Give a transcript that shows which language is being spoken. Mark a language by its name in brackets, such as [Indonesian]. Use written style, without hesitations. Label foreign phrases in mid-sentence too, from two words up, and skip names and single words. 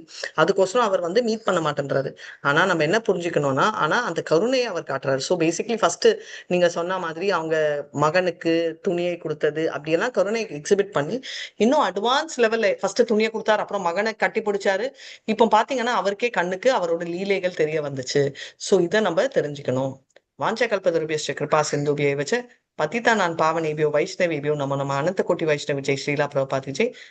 [Tamil] அதுக்கோசரம் அவர் வந்து மீட் பண்ண மாட்டேன்றாரு. ஆனா நம்ம என்ன புரிஞ்சுக்கணும்னா ஆனா அந்த கருணையை அவர் காட்டுறாரு. [English] so basically first [Tamil] நீங்க சொன்ன மாதிரி அவங்க மகனுக்கு துணியை கொடுத்தது அப்படியெல்லாம் கருணை எக்ஸிபிட் பண்ணி இன்னும் [English] advance level [Tamil] ஃபர்ஸ்ட் துணியை கொடுத்தாரு, அப்புறம் மகனை கட்டி பிடிச்சாரு. இப்போ பாத்தீங்கன்னா அவருக்கே கண்ணுக்கு அவரோட லீலைகள் தெரிய வந்துச்சு. ஸோ இதை நம்ம தெரிஞ்சுக்கணும். [Sanskrit] वाञ्छाकल्पतरुभ्यश्च कृपा सिन्धुभ्यैव च पतितानां पावनेभ्यो वैष्णवेभ्यो नमो नमः. अनंत कोटि वैष्णव जय श्रीला प्रभुपाद जय.